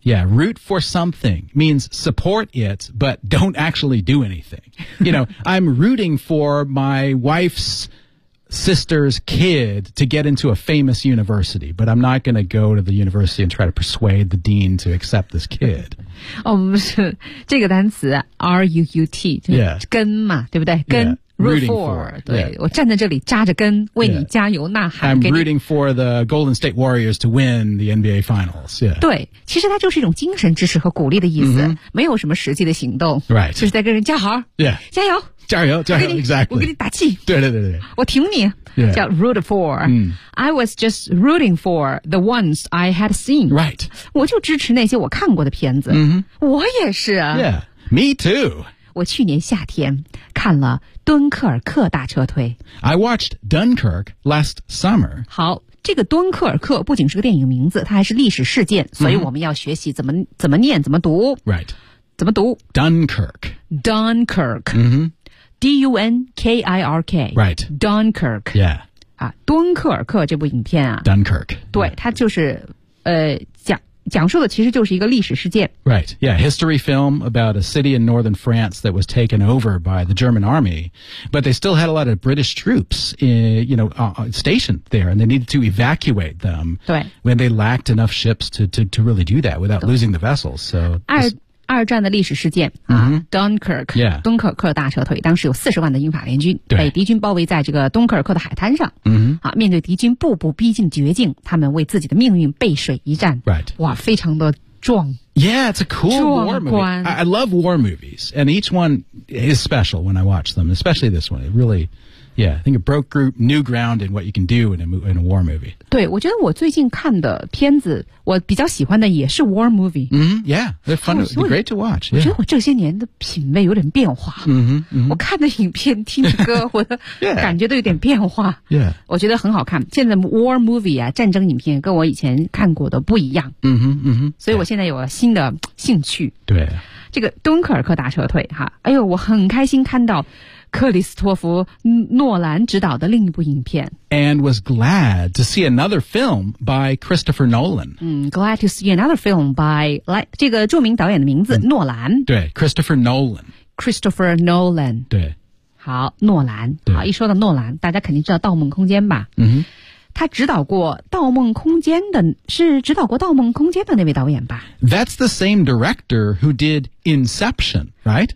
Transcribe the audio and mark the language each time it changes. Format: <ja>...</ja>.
<en>yeah root for something means support it but don't actually do anything you know I'm rooting for my wife's sister's kid to get into a famous university but I'm not going to go to the university and try to persuade the dean to accept this kid</en> <zh>哦，不是这个单词 root 根嘛，对不对？根 root for， 对我站在这里扎着根，为你加油呐喊。</zh> <en>I'm rooting for the Golden State Warriors to win the NBA Finals. Yeah，</en> <zh>对，其实它就是一种精神支持和鼓励的意思，没有什么实际的行动。</zh> <en>Right，</en> <zh>就是在跟人加油。</zh> <en>Yeah，</en> <zh>加油，加油，加油 ，</zh> <en>Exactly，</en> <zh>我给你打气。对对对对，我挺你。</zh> <en>Yeah.</en> <zh>叫 root for、嗯、</zh> <en>I was just rooting for the ones I had seen Right</en> <zh>我就支持那些我看过的片子、 mm-hmm. 我也是啊</zh> <en>Yeah, me too</en> <zh>我去年夏天看了敦刻尔克大撤退</zh> <en>I watched Dunkirk last summer</en> <zh>好这个敦刻尔克不仅是个电影名字它还是历史事件所以我们要学习怎么念怎么读</zh> <en>Right</en> <zh>怎么读</zh> <en>Dunkirk Dunkirk、 mm-hmm. D-U-N-K-I-R-K Right Dunkirk Yeah、</en> <zh>啊、敦刻尔克这部影片啊</zh> <en>Dunkirk</en> <zh>对、</zh> <en>yeah.</en> <zh>它就是讲述的其实就是一个历史事件</zh> <en>Right Yeah History film about a city in northern France that was taken over by the German army but they still had a lot of British troops in, you know、stationed there and they needed to evacuate them</en> <zh>对</zh> <en>when they lacked enough ships to really do that without losing the vessels So</en> <zh>二战的历史事件、 mm-hmm.</zh> <en>Dunkirk、 yeah.</en> <zh>敦刻尔克大撤退当时有40万的英法联军被敌军包围在这个敦刻尔克的海滩上、 mm-hmm. 啊、面对敌军步步逼近绝境他们为自己的命运背水一战、</zh> <en>right.</en> <zh>哇非常的壮</zh> <en>Yeah it's a cool war movie I love war movies And each one is special when I watch them Especially this one It reallyYeah, I think it broke new ground in what you can do in a war movie.</en> <zh>对，我觉得我最近看的片子，我比较喜欢的也是</zh> <en>war movie. Mm-hmm, yeah, they're fun. They're great to watch. Yeah.</en> <zh>我觉得我这些年的品味有点变化。 Mm-hmm, mm-hmm. 我看的影片、听的歌，我的感觉都有点变化。</zh> <en>yeah.</en> <zh>我觉得很好看。现在</zh> <en>war movie</en> <zh>啊，战争影片跟我以前看过的不一样。 Mm-hmm, mm-hmm. 所以我现在有了新的兴趣。对。这个敦刻尔克大撤退哈，哎呦，我很开心看到。克里斯托弗·诺兰执导的另一部影片</zh> <en>And was glad to see another film by Christopher Nolan、 Glad to see another film by</en> <zh>来这个著名导演的名字、诺兰</zh> <en>对 Christopher Nolan Christopher Nolan</en> <zh>对好诺兰好一说到诺兰大家肯定知道《盗梦空间》吧嗯哼他指导过《盗梦空间》的是指导过《盗梦空间》的那位导演吧</zh> <en>That's the same director who did Inception, right?</en>